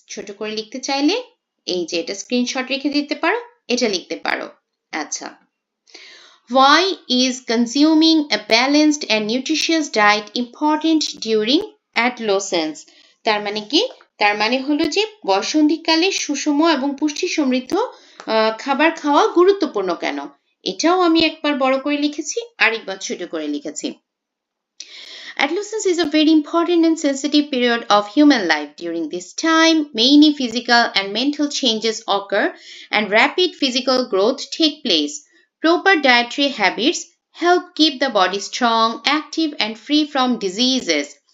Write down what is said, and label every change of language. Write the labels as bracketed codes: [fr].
[bn] ছোট করে লিখতে চাইলে এই যে এটা স্ক্রিনশট রেখে দিতে পারো, এটা লিখতে পারো। আচ্ছা, [en] why is consuming a balanced and nutritious diet important during adolescence? [bn] তার মানে কি? তার মানে হলো যে বসন্তীকালে সুষম এবং পুষ্টি সমৃদ্ধ খাবার খাওয়া গুরুত্বপূর্ণ কেন? এটাও আমি একবার বড় করে লিখেছি, আরেকবার ছোট করে লিখেছি। [en] Adolescence is a very important and sensitive period of human life. During this time, many physical and mental changes occur and rapid physical growth take place. Proper dietary habits help keep the body strong, active, and free from diseases.